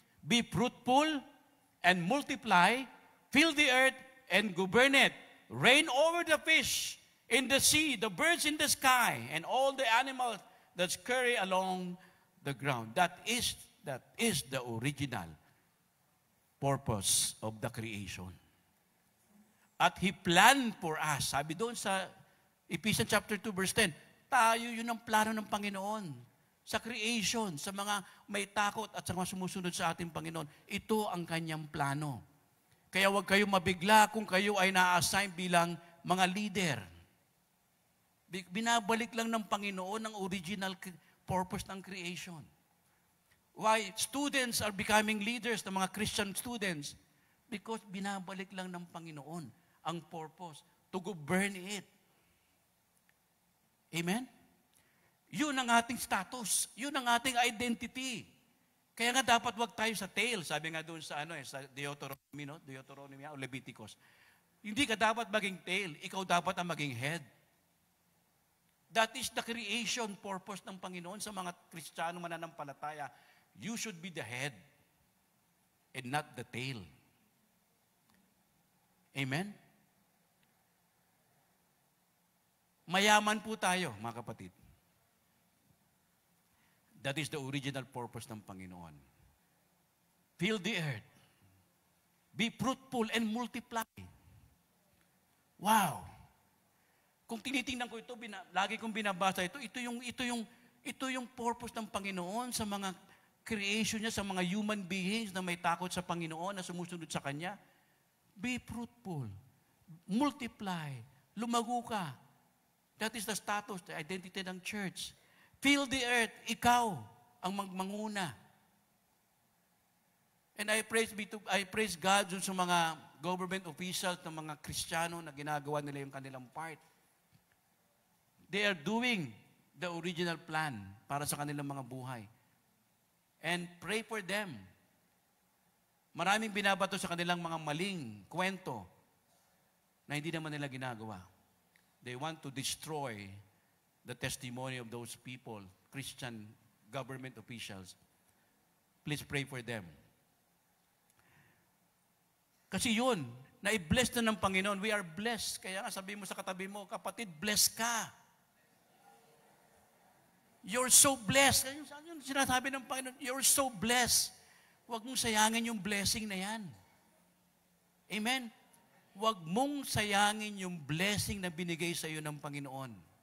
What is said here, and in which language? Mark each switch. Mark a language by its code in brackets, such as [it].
[en] Be fruitful and multiply, fill the earth and govern it. Reign over the fish in the sea, the birds in the sky, and all the animals that scurry along the ground. That is the original purpose of the creation. At He planned for us. [tl] Sabi doon sa Ephesians chapter 2 verse 10, tayo yun ang plano ng Panginoon. Sa creation, sa mga may takot at sa mga sumusunod sa ating Panginoon, ito ang kanyang plano. Kaya huwag kayong mabigla kung kayo ay na-assign bilang mga leader. Binabalik lang ng Panginoon ang original purpose ng creation. [en] Why students are becoming leaders, ng mga Christian students? [tl] Because binabalik lang ng Panginoon ang [en] purpose to govern it. [tl] Amen? Yun ang ating status. Yun ang ating identity. Kaya nga dapat wag tayo sa tail. Sabi nga doon sa sa Deuteronomy o Leviticus. Hindi ka dapat maging tail. Ikaw dapat ang maging head. [en] That is the creation purpose [tl] ng Panginoon sa mga Kristiyano mananampalataya. [en] You should be the head and not the tail. Amen? [tl] Mayaman po tayo, mga kapatid. [en] That is the original purpose ng Panginoon. Fill the earth. Be fruitful and multiply. Wow! [tl] Kung tinitingnan ko ito, lagi kong binabasa ito yung purpose ng Panginoon sa mga creation niya, sa mga human beings na may takot sa Panginoon, na sumusunod sa Kanya. [en] Be fruitful. Multiply. [tl] Lumago ka. [en] That is the status, the identity ng church. Fill the earth. [tl] Ikaw ang magmanguna. [en] And I praise God [tl] dun sa mga government officials, ng mga Kristiyano na ginagawa nila yung kanilang part. [en] They are doing the original plan [tl] para sa kanilang mga buhay. [en] And pray for them. [tl] Maraming binabato sa kanilang mga maling kwento na hindi naman nila ginagawa. [en] They want to destroy the testimony of those people, Christian government officials. Please pray for them. [tl] Kasi yun, na-bless na ng Panginoon. [en] We are blessed. [tl] Kaya nga sabi mo sa katabi mo, kapatid, blessed ka. [en] You're so blessed. [tl] Yung sinasabi ng Panginoon, [en] you're so blessed. [tl] Huwag mong sayangin yung blessing na yan. Amen? Huwag mong sayangin yung blessing na binigay sa iyo ng Panginoon.